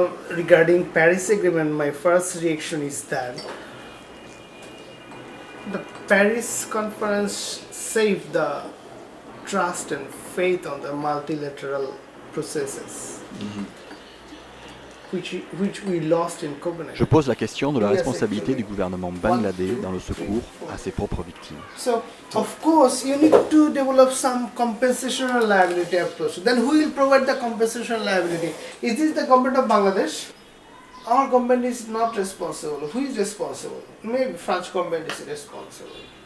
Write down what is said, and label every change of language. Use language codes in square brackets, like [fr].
[en] Regarding Paris Agreement, my first reaction is that the Paris Conference saved the trust and faith on the multilateral processes. which we lost in Copenhagen. [fr] Je pose la question de la responsabilité du gouvernement bangladais dans le secours à ses propres victimes. [en] So, of course, you need to develop some compensation liability approach. Then who will provide the compensation liability? Is this the government of Bangladesh? Our government is not responsible. Who is responsible? Maybe French government is responsible.